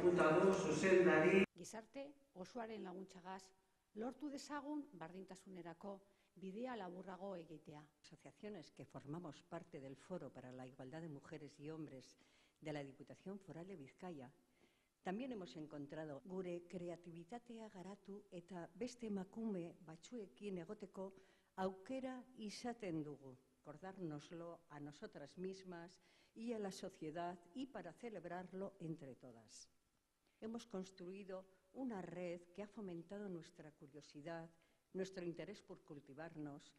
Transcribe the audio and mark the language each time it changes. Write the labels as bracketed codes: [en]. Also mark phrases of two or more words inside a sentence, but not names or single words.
[eu] badu zuzendari. Gizarte osoaren laguntzagaz lortu dezagun bardintasunerako bidea laburrago egitea. [es] Asociaciones que formamos parte del Foro para la Igualdad de Mujeres y Hombres de la Diputación Foral de Bizkaia, también hemos encontrado [eu] gure kreatibitatea garatu eta beste emakume batzuekin egoteko aukera izaten dugu. [es] Recordárnoslo a nosotras mismas y a la sociedad y para celebrarlo entre todas. Hemos construido una red que ha fomentado nuestra curiosidad, nuestro interés por cultivarnos.